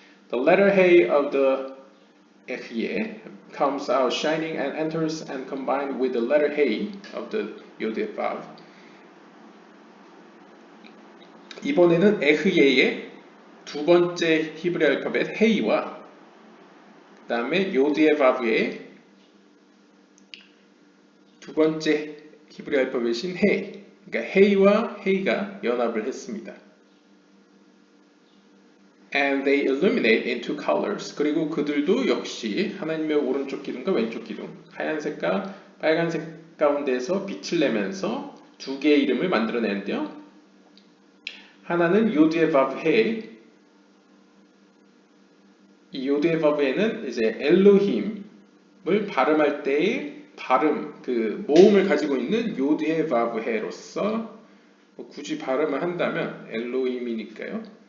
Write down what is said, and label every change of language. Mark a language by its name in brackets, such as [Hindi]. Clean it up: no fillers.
[English] The letter Hey of the Ehyeh comes out shining and enters and combined with the letter Hey of the Yod Vav. [Korean] 이번에는 에흐예의 2번째 히브리 알파벳 Hey와 그 다음에 요드의 바브의 2번째 히브리 알파벳인 He, 그러니까 Hey와 Hey가 연합을 했습니다. [English] And they illuminate in 2 colors. [Korean] 그리고 그들도 역시 하나님의 오른쪽 기둥과 왼쪽 기둥, 하얀색과 빨간색 가운데에서 빛을 내면서 2개의 이름을 만들어내는데요. 하나는 요드의 바브해. 이 요드의 바브해는 이제 엘로힘을 발음할 때의 발음, 그 모음을 가지고 있는 요드의 바브해로서 굳이 발음을 한다면 엘로힘이니까요.